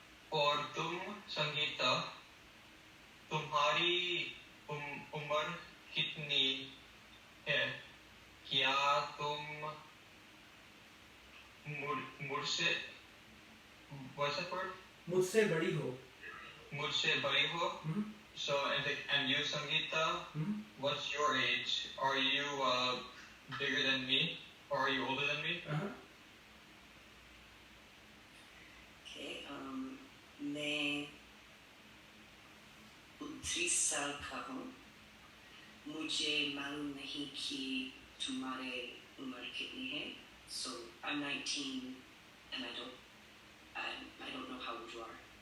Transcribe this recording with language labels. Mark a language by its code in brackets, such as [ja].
[hi] और तुम संगीता, तुम्हारी उम्र कितनी है? क्या तुम मुझसे [en] what's that word? [hi] मुझसे बड़ी हो. मुझसे बड़ी हो. [en] So and you Sangeeta, what's your age? Are you bigger than me or are you older than me? Okay, [hi] मैं 30 साल का हूँ. मुझे मालूम नहीं कि तुम्हारे उम्र कितनी है. [en] So I'm 19 and I don't know how old you are.